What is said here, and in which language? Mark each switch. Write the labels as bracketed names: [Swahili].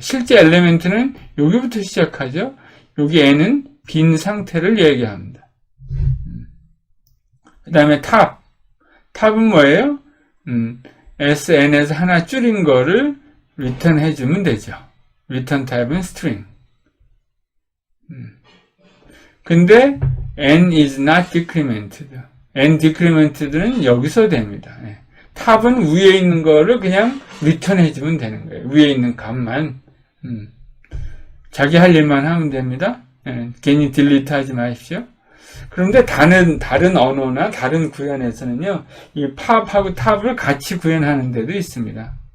[Korean] 실제 엘리멘트는 여기부터 시작하죠. 여기 n은 빈 상태를 얘기합니다. 그 다음에 탑은 뭐예요? sn에서 하나 줄인 거를 return 해주면 되죠. return 타입은 string. 근데 [English] n is not decremented. [Korean] n decremented는 여기서 됩니다. 탑은 위에 있는 거를 그냥 return 해주면 되는 거예요. 위에 있는 값만. 자기 할 일만 하면 됩니다. 괜히 delete 하지 마십시오. 그런데 다른 언어나 다른 구현에서는요, 이 팝하고 탑을 같이 구현하는 데도 있습니다.